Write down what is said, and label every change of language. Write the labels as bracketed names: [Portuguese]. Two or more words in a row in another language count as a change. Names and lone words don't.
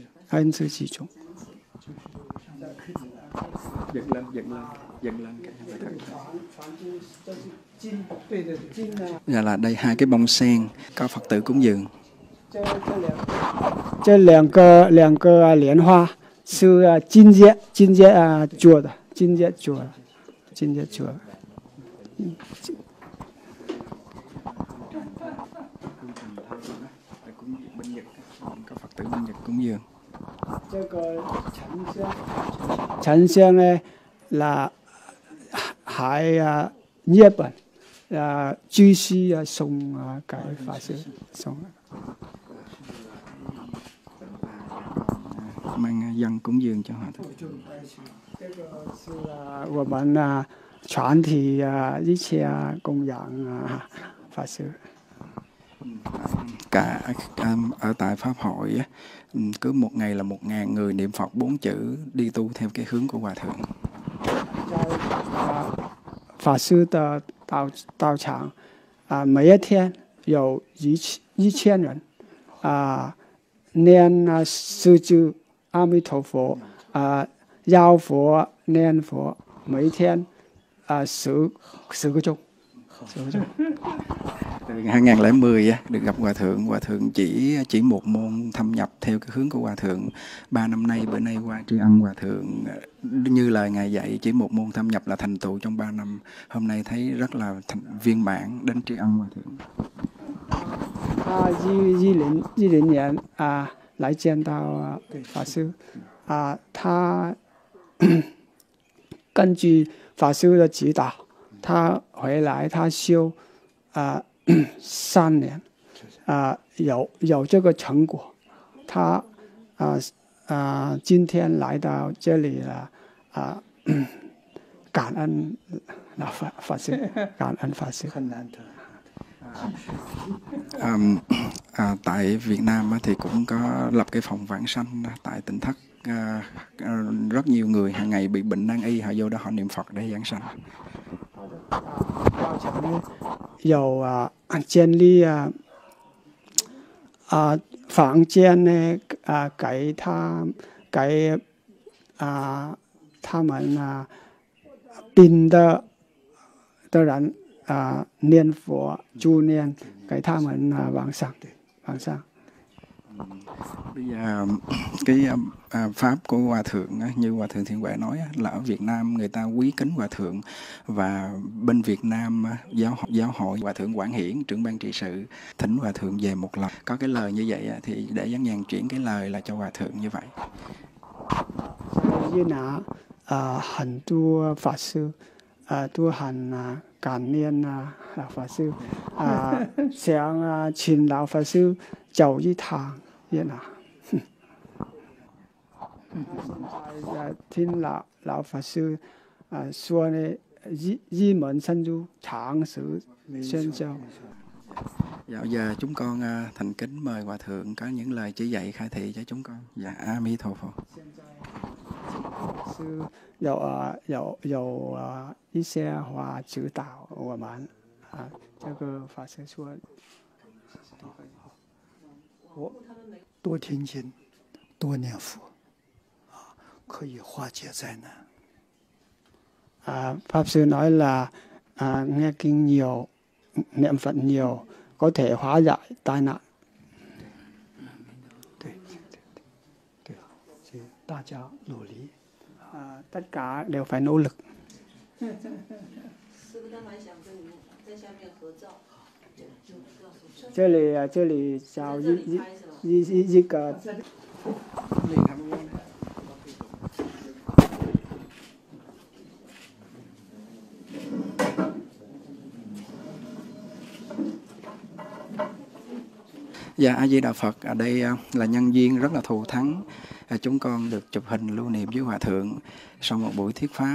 [Vietnamese] Dần lên Dạ là đây 2 cái bông sen có Phật tử cúng dường. [Chinese] 这两个莲花是今天做的，今天做的。 [Vietnamese] Có Phật tử bên Nhật cúng dường. [Chinese] 这个沉香呢 là 喺日本居士送給法師送。 [Vietnamese] Mang dân cúng dường cho Hòa Thượng. [Chinese] 這個是我們全體一切供養法師。 [Vietnamese] Cả ở tại Pháp hội cứ một ngày là 1000 người niệm Phật 4 chữ đi tu theo cái hướng của Hòa Thượng. [Chinese] 法師的道場每一天有1000人念4句阿彌陀佛繞佛念佛，每天10個鐘。 [Vietnamese] Từ 2010 á, được gặp Hòa Thượng chỉ một môn thâm nhập theo cái hướng của Hòa Thượng. 3 năm nay, bữa nay qua tri ân Hòa Thượng, như lời Ngài dạy, chỉ một môn thâm nhập là thành tựu trong 3 năm. Hôm nay thấy rất là viên mãn, đến tri ân Hòa Thượng. [Chinese] 2010 年来见到法师他根据法师的指导，他回来他修3年有这个成果，他今天来到这里了感恩法师，感恩法师。 [Vietnamese] Tại Việt Nam thì cũng có lập cái phòng vãng sanh tại tỉnh Thất. Rất nhiều người hàng ngày bị bệnh nan y, họ vô đó họ niệm Phật để giảng sanh. [Chinese] 有建立房间呢给他们病的人念佛助念，给他们往上。 [Vietnamese] Bây giờ cái pháp của Hòa Thượng như Hòa Thượng Thiện Huệ nói là ở Việt Nam người ta quý kính Hòa Thượng, và bên Việt Nam giáo hội Hòa Thượng Quảng Hiển, trưởng ban trị sự, thỉnh Hòa Thượng về một lần. Có cái lời như vậy thì để Giảng Nhàn chuyển cái lời là cho Hòa Thượng như vậy. [Chinese] 越南很多法师都很感念老法师想请老法师走一趟越南。听老法师说呢，一门深入，长时宣教。 [Vietnamese] Dạ, giờ chúng con thành kính mời Hòa Thượng có những lời chỉ dạy khai thị cho chúng con. Dạ, A Mi Thô Phật. [Chinese] 是有一些话指导我们这个法师说，我多听经，多念佛可以化解灾难。 [Vietnamese] pháp sư nói là nghe kinh nhiều, niệm Phật nhiều có thể hóa giải tai nạn. [Chinese] 对，所以大家努力。 [Vietnamese] tất cả đều phải nỗ lực. [Chinese] 师父他蛮想跟你们在下面合照。这里找一个。 [Vietnamese] Dạ, A Di Đà Phật. Ở đây là nhân duyên rất là thù thắng. Chúng con được chụp hình lưu niệm với Hòa Thượng sau một buổi thuyết pháp.